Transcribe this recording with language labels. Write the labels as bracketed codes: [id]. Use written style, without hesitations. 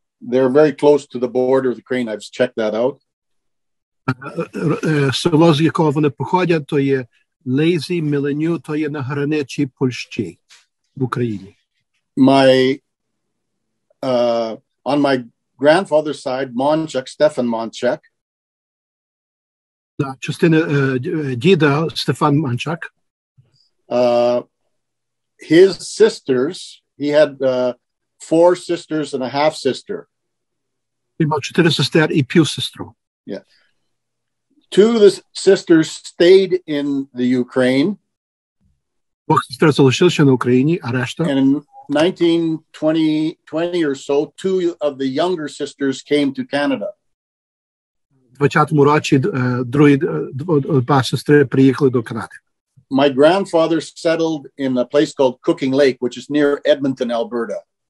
[en] They're very close to the border of Ukraine. I've checked that out. [uk] Село, з якого вони походять, то є Лейзі, Міленю, то є на границі Польщі в Україні. [en] On my grandfather's side, Monchak, Stefan Monchak. [uk] Частина діда Стефан Мончак. [en] His sisters, he had 4 sisters and a half sister. [uk] Він мав 4 сестер і півсестру. [en] Yeah. 2 of the sisters stayed in the Ukraine. [uk] 2 сестер залишилися на Україні, а решта. [en] And in 1920 or so, 2 of the younger sisters came to Canada. [uk] В 20-му році другі 2 сестри приїхали до Канади. [en] My grandfather settled in a place called Cooking Lake, which is near Edmonton, Alberta.